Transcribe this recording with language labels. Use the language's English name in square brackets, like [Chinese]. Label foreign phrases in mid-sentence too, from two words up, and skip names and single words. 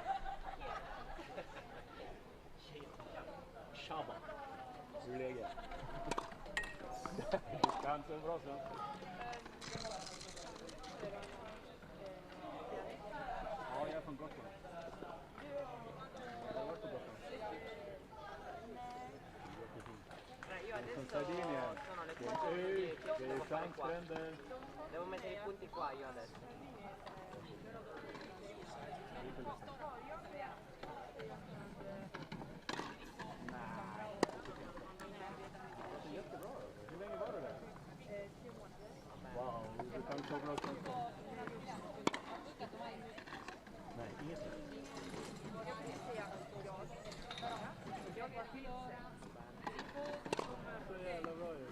[Swedish] Shaba. Läge. Ganska bra så. Ja, jag är från Gotland. Jag har varit på Gotland. [Italian] Io adesso Sardinia. sono le 4:10, devo fare qua. Prende. Devo mettere i punti qua io adesso. [Swedish] Hur länge var du där? Wow, du kan så bra svenska. Nej, inget. Så jävla bra ju.